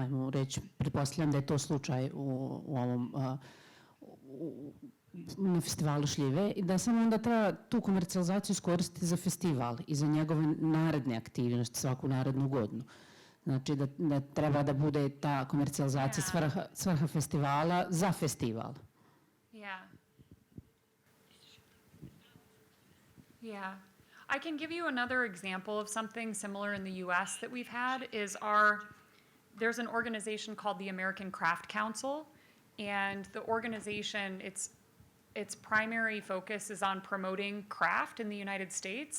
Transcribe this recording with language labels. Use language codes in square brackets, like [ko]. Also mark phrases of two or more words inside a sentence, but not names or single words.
[sr] ajmo reći, pretpostavljam da je to slučaj u ovom na festivalu šljive, i da samo onda treba tu komercijalizaciju iskoristiti za festival i za njegove naredne aktivnosti svaku narednu godinu. Znači da treba da bude ta komercijalizacija svrha festivala za festival. [en] Yeah. Yeah. I can give you another example of something similar in the US that we've had is there's an organization called the American Craft Council, and the organization, its primary focus is on promoting craft in the United States.